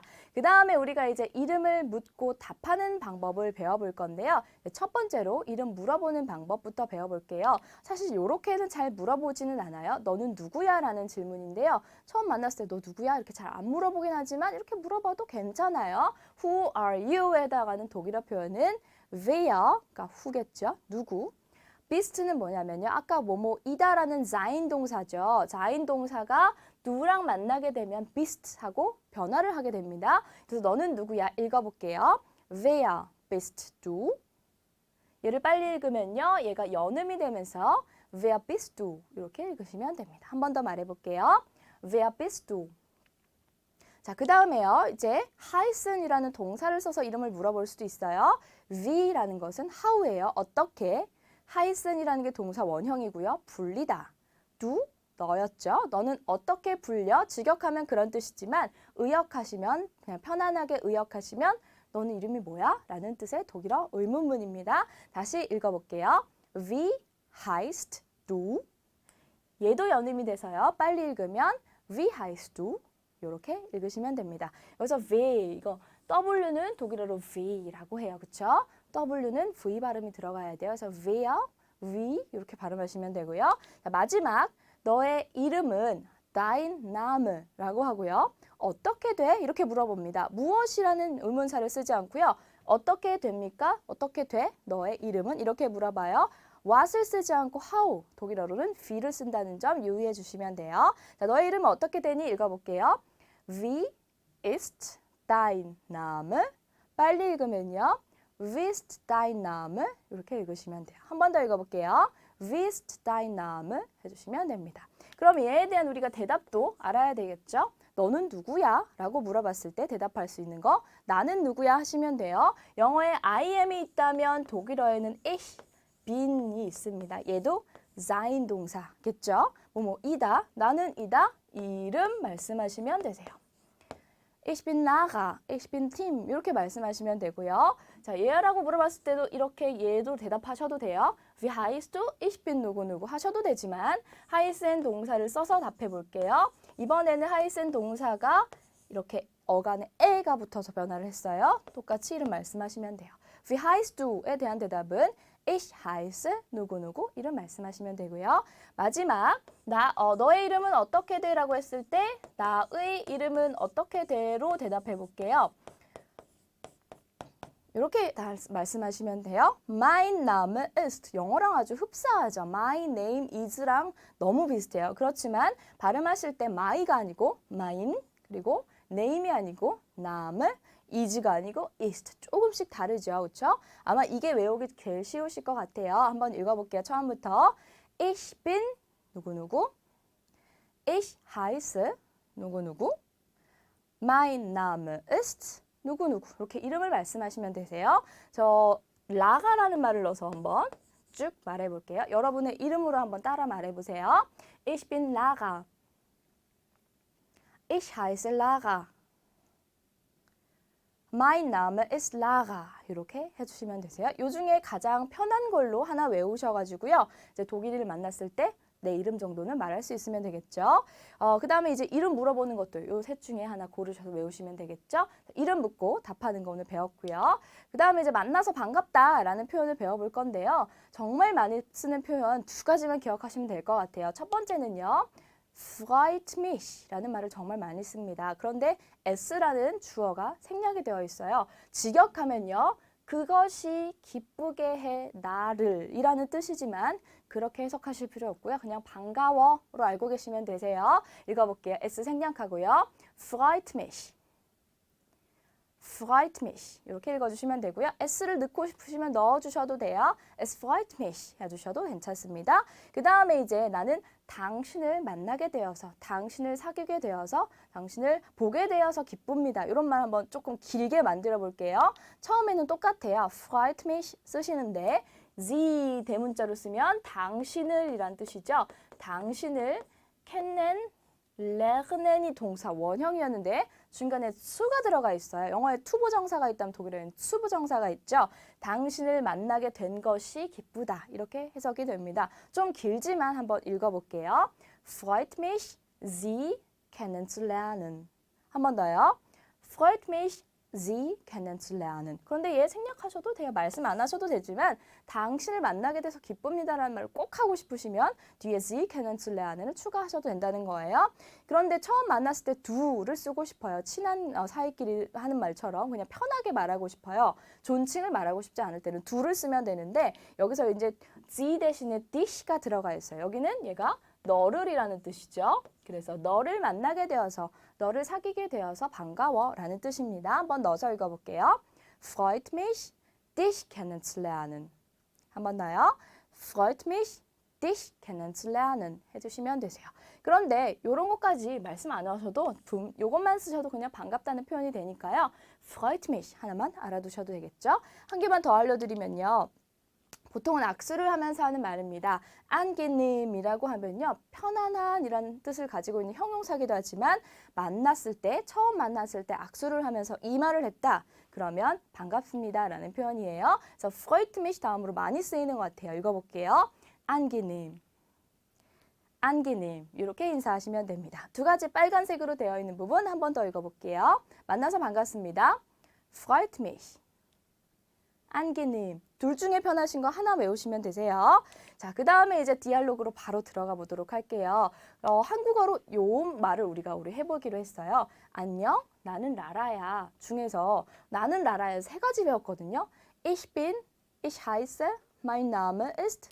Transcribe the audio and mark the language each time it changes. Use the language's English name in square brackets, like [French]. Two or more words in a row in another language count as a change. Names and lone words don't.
[Korean] 그 다음에 우리가 이제 이름을 묻고 답하는 방법을 배워볼 건데요. 첫 번째로 이름 물어보는 방법부터 배워볼게요. 사실 이렇게는 잘 물어보지는 않아요. 너는 누구야? 라는 질문인데요. 처음 만났을 때 너 누구야? 이렇게 잘 안 물어보긴 하지만 이렇게 물어봐도 괜찮아요. [English] Who are you? [Korean] 에다가는 독일어 표현은 wer, 그러니까 who겠죠. 누구. 비스트는 뭐냐면요. 아까 뭐뭐이다라는 sein 동사죠. sein 동사가 누구랑 만나게 되면 비스트하고 변화를 하게 됩니다. 그래서 너는 누구야? 읽어볼게요. [German] Wer bist du? [Korean] 얘를 빨리 읽으면요. 얘가 연음이 되면서 [German] Wer bist du? [Korean] 이렇게 읽으시면 됩니다. 한 번 더 말해볼게요. [German] Wer bist du? [Korean] 자, 그 다음에요. 이제 heißen이라는 동사를 써서 이름을 물어볼 수도 있어요. wie라는 것은 how예요. 어떻게? heißen이라는 게 동사 원형이고요. 불리다. du 너였죠. 너는 어떻게 불려? 직역하면 그런 뜻이지만 의역하시면 그냥 편안하게 의역하시면 너는 이름이 뭐야? 라는 뜻의 독일어 의문문입니다. 다시 읽어볼게요. [German] Wie heißt du? [Korean] 얘도 연음이 돼서요. 빨리 읽으면 [German] Wie heißt du? [Korean] 이렇게 읽으시면 됩니다. 여기서 wie 이거 W는 독일어로 V라고 해요. 그렇죠? W는 V 발음이 들어가야 돼요. 그래서 wie 이렇게 발음하시면 되고요. 자, 마지막 너의 이름은 [German] dein Name [Korean] 라고 하고요. 어떻게 돼? 이렇게 물어봅니다. 무엇이라는 의문사를 쓰지 않고요. 어떻게 됩니까? 어떻게 돼? 너의 이름은? 이렇게 물어봐요. what을 쓰지 않고 how, 독일어로는 wie를 쓴다는 점 유의해 주시면 돼요. 자, 너의 이름은 어떻게 되니? 읽어볼게요. [German] Wie ist dein Name? [Korean] 빨리 읽으면요. [German] Wie ist dein Name? [Korean] 이렇게 읽으시면 돼요. 한 번 더 읽어볼게요. [German] Wie ist dein Name? [Korean] 해주시면 됩니다. 그럼 얘에 대한 우리가 대답도 알아야 되겠죠? 너는 누구야? 라고 물어봤을 때 대답할 수 있는 거 나는 누구야? 하시면 돼요. 영어에 [English] I am [Korean] 이 있다면 독일어에는 ich, bin이 있습니다. 얘도 sein 동사겠죠? 이다, 나는 이다, 이름 말씀하시면 되세요. [German] Ich bin Lara, ich bin Tim [Korean] 이렇게 말씀하시면 되고요. 자, 얘라고 물어봤을 때도 이렇게 얘도 대답하셔도 돼요. [German] Wie heißt du? Ich bin [Korean] 누구누구 하셔도 되지만 heißen 동사를 써서 답해 볼게요. 이번에는 heißen 동사가 이렇게 어간에 에가 붙어서 변화를 했어요. 똑같이 이름 말씀하시면 돼요. [German] Wie heißt du [Korean] 에 대한 대답은 [German] Ich heiße [Korean] 누구누구 이름 말씀하시면 되고요. 마지막 너의 이름은 어떻게 돼? 라고 했을 때 나의 이름은 어떻게 돼로 대답해 볼게요. 이렇게 말씀하시면 돼요. [German] Mein Name ist [Korean] 영어랑 아주 흡사하죠. [English] My name is [Korean] 랑 너무 비슷해요. 그렇지만 발음하실 때 my가 아니고 mine 그리고 name이 아니고 [English] Name is [Korean] 가 아니고 ist 조금씩 다르죠. 그렇죠? 아마 이게 외우기 제일 쉬우실 것 같아요. 한번 읽어볼게요. 처음부터 [German] Ich bin [Korean] 누구누구 [German] Ich heiße [Korean] 누구누구 [German] Mein Name ist [Korean] 누구누구 이렇게 이름을 말씀하시면 되세요. 저 라가라는 말을 넣어서 한번 쭉 말해볼게요. 여러분의 이름으로 한번 따라 말해보세요. [German] Ich bin Lara. Ich heiße Lara. My Name ist Lara. [Korean] 이렇게 해주시면 되세요. 요 중에 가장 편한 걸로 하나 외우셔가지고요. 이제 독일인을 만났을 때 내 이름 정도는 말할 수 있으면 되겠죠. 그 다음에 이제 이름 물어보는 것도 요 셋 중에 하나 고르셔서 외우시면 되겠죠. 이름 묻고 답하는 거 오늘 배웠고요. 그 다음에 이제 만나서 반갑다라는 표현을 배워볼 건데요. 정말 많이 쓰는 표현 두 가지만 기억하시면 될 것 같아요. 첫 번째는요. [German] freut mich [Korean] 라는 말을 정말 많이 씁니다. 그런데 s라는 주어가 생략이 되어 있어요. 직역하면요. 그것이 기쁘게 해 나를 이라는 뜻이지만 그렇게 해석하실 필요 없고요. 그냥 반가워로 알고 계시면 되세요. 읽어볼게요. S 생략하고요. [German] freut mich. freut mich [Korean] 이렇게 읽어주시면 되고요. S를 넣고 싶으시면 넣어주셔도 돼요. [German] Es freut mich [Korean] 해주셔도 괜찮습니다. 그 다음에 이제 나는 당신을 만나게 되어서, 당신을 사귀게 되어서, 당신을 보게 되어서 기쁩니다. 이런 말 한번 조금 길게 만들어 볼게요. 처음에는 똑같아요. [German] freut mich [Korean] 쓰시는데 Sie 대문자로 쓰면 당신을 이란 뜻이죠. 당신을 kennenlernen이 동사 원형이었는데 중간에 수가 들어가 있어요. 영어에 투부정사가 있다면 독일에는 수부정사가 있죠. 당신을 만나게 된 것이 기쁘다. 이렇게 해석이 됩니다. 좀 길지만 한번 읽어볼게요. [German] freut mich, Sie kennenzulernen. [Korean] 한 번 더요. [German] freut mich, Sie kennenzulernen. [Korean] 그런데 얘 생략하셔도 돼요. 말씀 안 하셔도 되지만 당신을 만나게 돼서 기쁩니다라는 말을 꼭 하고 싶으시면 뒤에 [German] Sie kennenzulernen [Korean] 을 추가하셔도 된다는 거예요. 그런데 처음 만났을 때 du를 쓰고 싶어요. 친한 사이끼리 하는 말처럼 그냥 편하게 말하고 싶어요. 존칭을 말하고 싶지 않을 때는 du를 쓰면 되는데 여기서 이제 Sie 대신에 dich가 들어가 있어요. 여기는 얘가 너를이라는 뜻이죠. 그래서 너를 만나게 되어서, 너를 사귀게 되어서 반가워라는 뜻입니다. 한번 넣어서 읽어볼게요. [German] freut mich, dich kennenzulernen. [Korean] 한번 더요. [German] freut mich, dich kennenzulernen [Korean] 해주시면 되세요. 그런데 이런 것까지 말씀 안 하셔도 요것만 쓰셔도 그냥 반갑다는 표현이 되니까요. [German] freut mich [Korean] 하나만 알아두셔도 되겠죠. 한 개만 더 알려드리면요. 보통은 악수를 하면서 하는 말입니다. angenehm이라고 하면요. 편안한이라는 뜻을 가지고 있는 형용사기도 하지만 만났을 때, 처음 만났을 때 악수를 하면서 이 말을 했다. 그러면 반갑습니다라는 표현이에요. 그래서 [German] freut mich [Korean] 다음으로 많이 쓰이는 것 같아요. 읽어볼게요. [German] angenehm. angenehm [Korean] 이렇게 인사하시면 됩니다. 두 가지 빨간색으로 되어 있는 부분 한 번 더 읽어볼게요. 만나서 반갑습니다. [German] freut mich. angenehm. [Korean] 둘 중에 편하신 거 하나 외우시면 되세요. 자, 그 다음에 이제 디알로그로 바로 들어가 보도록 할게요. 한국어로 요 말을 우리 해보기로 했어요. 안녕, 나는 라라야. 중에서 나는 라라야 세 가지 배웠거든요. [German] Ich bin, ich heiße, mein Name ist.